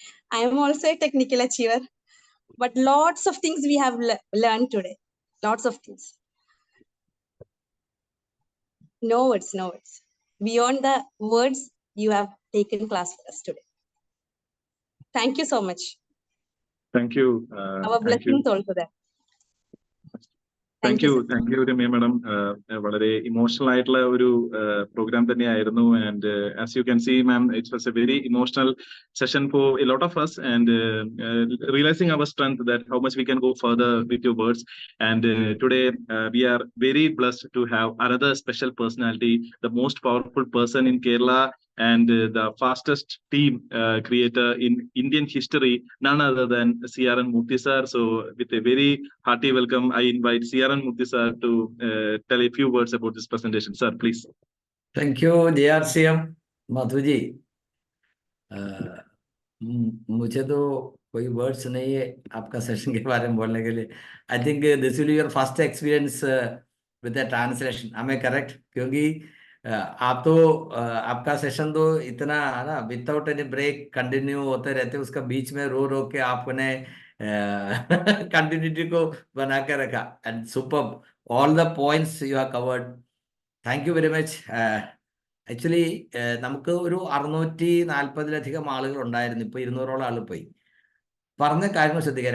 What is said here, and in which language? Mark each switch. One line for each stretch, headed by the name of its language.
English: I am also a technical achiever, but lots of things we have learned today. Lots of things. No words, no words. Beyond the words, you have taken class for us today. Thank you so much. Thank you. Our blessings also there. Thank you Ramya madam.
Malayalam: വളരെ emotional ആയിട്ടുള്ള ഒരു programme തന്നെയായിരുന്നു.
English: And as you can see ma'am, it was a very emotional session for a lot of us, and realizing our strength, that how much we can go further with your words. And today we are very blessed to have another special personality, the most powerful person in Kerala, and the fastest team creator in Indian history, none other than CRN Murthy sir. So with a very hearty welcome, I invite CRN Murthy sir to tell a few words about this presentation. Sir, please. Thank you, JRCM, Madhu ji.
Hindi: मुझे तो कोई words नहीं है आपका session के बारे में बोलने के लिए.
English: I think this will be your first experience with the translation. am I correct?
Hindi: क्योंकि आप तो आपका सेशन तो इतना ना
English: without any break
Hindi: कंटिन्यू होते रहते, उसका बीच में रो के आपने कंटिन्यूटी को बना के रखा.
English: And superb, all the points you have covered. Thank you very much.
Malayalam: Actually നമുക്ക് ഒരു 640-ലധികം ആളുകൾ ഉണ്ടായിരുന്നു. ഇപ്പോൾ 200ഓളം ആൾ പോയി. പറഞ്ഞ കാര്യങ്ങൾ ശ്രദ്ധിക്കുക.